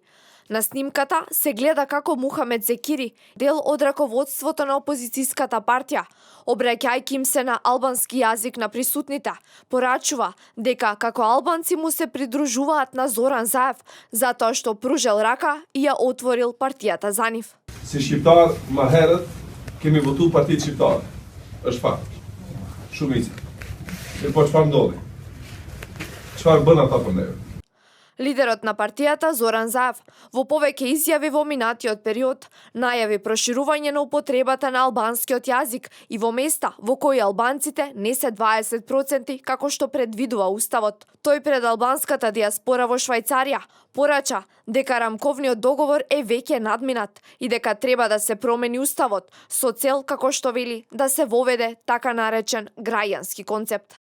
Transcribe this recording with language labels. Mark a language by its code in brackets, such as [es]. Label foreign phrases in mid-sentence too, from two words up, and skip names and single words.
[mk] На снимката се гледа како Мухамед Зекири, дел од раководството на опозицијската партија, обраќајќи им се на албански јазик на присутните, порачува дека како албанци му се придружуваат на Зоран Заев, затоа што пружел рака и ја отворил партијата за нив. [sq] Si shqiptar, ma herët kemi votu Partitë Shqiptare. Është fakt. Shumica. Po çfarë ndodhi? Çfarë bën ata për neve? [mk] Лидерот на партијата Зоран Заев во повеќе изјави во минатиот период најави проширување на употребата на албанскиот јазик и во места во кои албанците не се 20% како што предвидува уставот. Тој пред албанската диаспора во Швајцарија порача дека рамковниот договор е веќе надминат и дека треба да се промени уставот со цел, како што вели, да се воведе така наречен граѓански концепт.